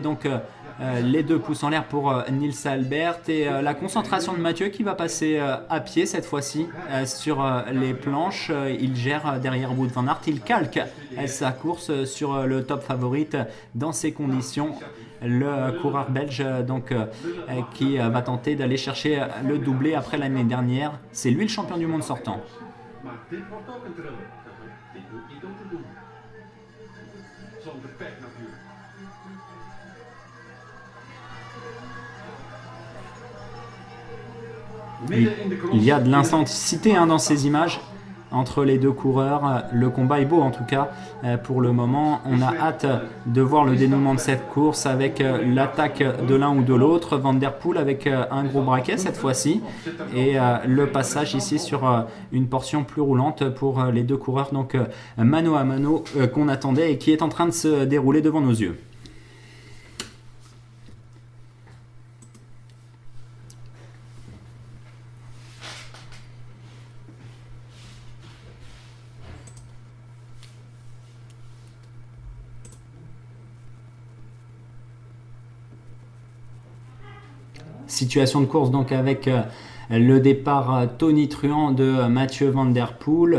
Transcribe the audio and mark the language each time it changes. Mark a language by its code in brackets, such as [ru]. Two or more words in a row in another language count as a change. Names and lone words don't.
[fr] Donc les 2 pouces en l'air pour Nils Albert et la concentration de Mathieu qui va passer à pied cette fois-ci sur les planches. Il gère derrière Wout van Aert, il calque sa course sur le top favorite dans ces conditions. Le coureur belge donc, qui va tenter d'aller chercher le doublé après l'année dernière. C'est lui le champion du monde sortant. [nl] Maar dit wordt ook een thriller. Dit moet niet om te doen. Zonder pech natuurlijk. [fr] Il y a de l'intensité dans ces images entre les 2 coureurs. Le combat est beau en tout cas pour le moment. On a hâte de voir le dénouement de cette course avec l'attaque de l'un ou de l'autre. Van der Poel avec un gros braquet cette fois-ci et le passage ici sur une portion plus roulante pour les 2 coureurs. Donc mano à mano qu'on attendait et qui est en train de se dérouler devant nos yeux. Situation de course donc avec le départ tonitruant de Mathieu Van Der Poel.